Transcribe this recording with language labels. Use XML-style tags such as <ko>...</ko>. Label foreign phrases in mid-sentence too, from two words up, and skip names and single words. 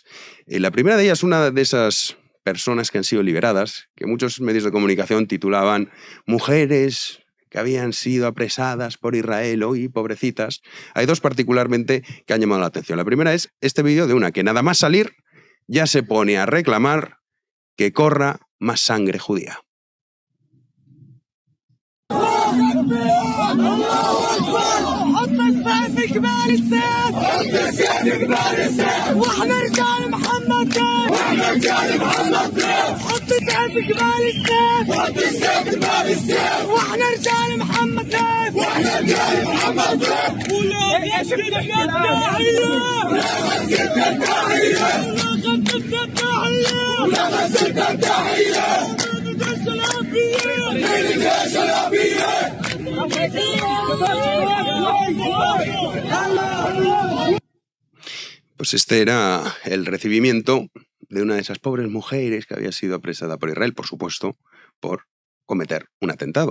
<es>La primera de ellas, una de esas personas que han sido liberadas, que muchos medios de comunicación titulaban mujeres que habían sido apresadas por Israel, y pobrecitas. Hay dos particularmente que han llamado la atención. La primera es este vídeo de una que nada más salir ya se pone a reclamar que corra más sangre judía.</es> <ar>حط السيف قبال السيف حط السيف قبال السيف واحنا رجال محمد سيف واحنا رجال محمد سيف حط السيف قبال السيف حط السيف قبال السيف واحنا رجال محمد سيف واحنا رجال محمد سيف ولا مسجد الداعية ولا مسجد الداعية ولا مسجد الداعية ولا مسجد الداعية</ar> <es>Pues este era el recibimiento de una de esas pobres mujeres que había sido apresada por Israel, por supuesto, por cometer un atentado.</es>